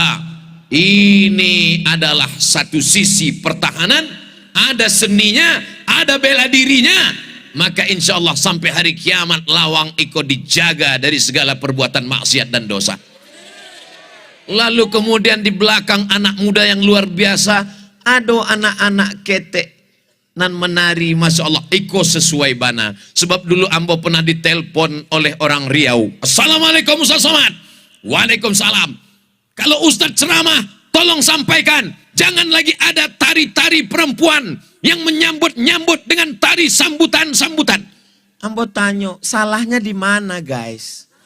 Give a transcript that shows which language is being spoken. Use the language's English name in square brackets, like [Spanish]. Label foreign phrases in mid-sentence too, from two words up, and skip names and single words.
[Indonesian] Ini adalah satu sisi pertahanan, ada seninya, ada bela dirinya. Maka [Arabic] إن شاء الله [Indonesian] sampai hari kiamat Lawang ikut dijaga dari segala perbuatan maksiat dan dosa. Lalu kemudian di belakang anak muda yang luar biasa, ada anak-anak ketek. [Minangkabau] nan menari, [Arabic] ما شاء الله, [Minangkabau] iko sesuai bana. [Indonesian] Sebab dulu ambo pernah ditelepon oleh orang Riau. Assalamualaikum Ustaz Somad. Waalaikumsalam. Kalau Ustaz ceramah, tolong sampaikan, jangan lagi ada tari-tari perempuan yang menyambut-nyambut dengan tari sambutan-sambutan. Ambo tanya, salahnya di mana guys?